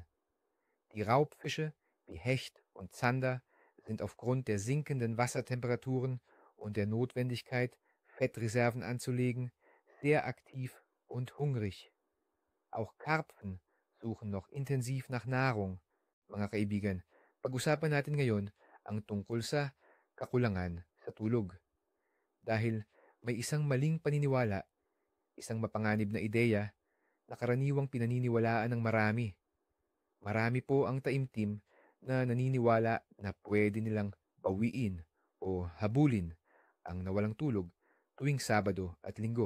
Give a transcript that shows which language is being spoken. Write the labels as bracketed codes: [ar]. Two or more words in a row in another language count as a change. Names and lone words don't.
[de] Die Raubfische wie Hecht und Zander sind aufgrund der sinkenden Wassertemperaturen und der Notwendigkeit, Fettreserven anzulegen, sehr aktiv und hungrig. Auch Karpfen suchen noch intensiv nach Nahrung. [tl] Mga kaibigan, pag-usapan natin ngayon ang tungkol sa kakulangan sa tulog. Dahil may isang maling paniniwala, isang mapanganib na ideya na karaniwang pinaniniwalaan ng marami. Marami po ang taimtim na naniniwala na pwede nilang bawiin o habulin ang nawalang tulog tuwing Sabado at Linggo.